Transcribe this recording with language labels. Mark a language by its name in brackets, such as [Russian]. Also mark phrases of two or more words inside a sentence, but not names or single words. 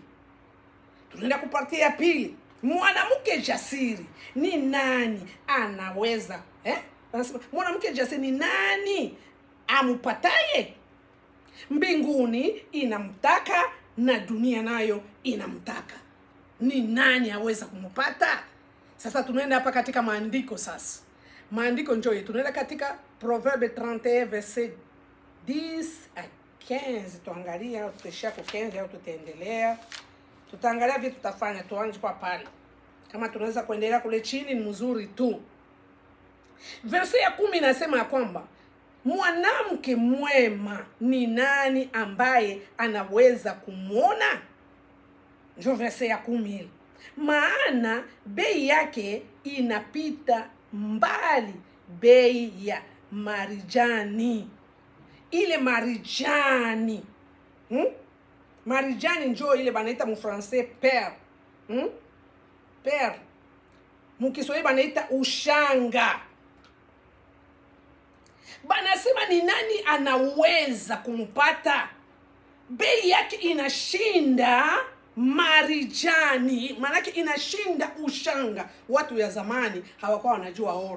[Swahili] Tunaenda kupartia ya pili. Mwanamke jasiri ni nani anaweza mwanamke jasiri ni nani amupataye? Mbinguni inamtaka na dunia nayo inamtaka. Ni nani aweza kumpata? Sasa tunaenda hapa katika maandiko sasa. Maandiko njoo tunaenda katika Proverbe 31 [French] verset 10 à 15. [Swahili] Tuangalia tutashia kwa 15 au tutaendelea. Tutaangalia vitu tutafanya, tuanze kwa pale. Kama tunaweza kuendelea kule chini ni mzuri tu. Verse ya 10 inasema kwamba mwanamke mwema ni nani ambaye anaweza kumuona? Ndio verse ya 10. Maana bei yake inapita mbali bei ya marijani. Ile marijani. Marijani njoo ile banaita mu français perle. Perle. Mukiswahili banaita ushanga. Banasema ni nani anaweza kumpata? Bei yake inashinda marijani. Manake inashinda ushanga. Watu ya zamani hawakuwa wanajua oro.